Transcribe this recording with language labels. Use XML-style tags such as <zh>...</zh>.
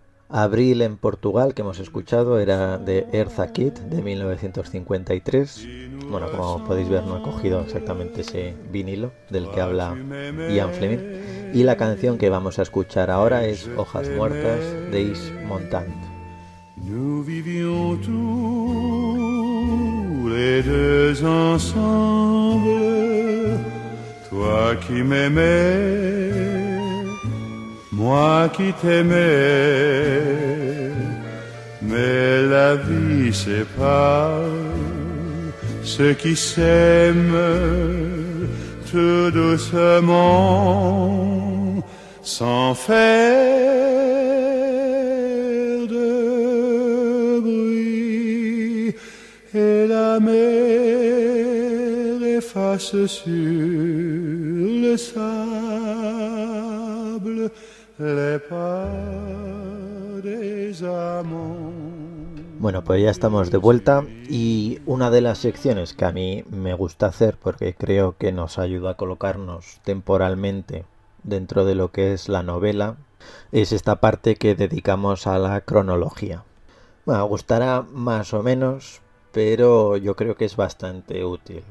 <es>Abril en Portugal, que hemos escuchado, era de Eartha Kitt, de 1953. Bueno, como podéis ver, no he cogido exactamente ese vinilo del que habla Ian Fleming. Y la canción que vamos a escuchar ahora es Hojas Muertas, de Yves Montand.</es> <fr>Nous vivions tous les deux ensemble, toi qui m'aimais, moi qui t'aimais, mais la vie sépare ceux qui s'aiment tout doucement sans faire de et la mer efface sur le sable les pas des amants.</fr> <es>Bueno, pues ya estamos de vuelta, y una de las secciones que a mí me gusta hacer, porque creo que nos ayuda a colocarnos temporalmente dentro de lo que es la novela, es esta parte que dedicamos a la cronología. Bueno, gustará más o menos, pero yo creo que es bastante útil.</es>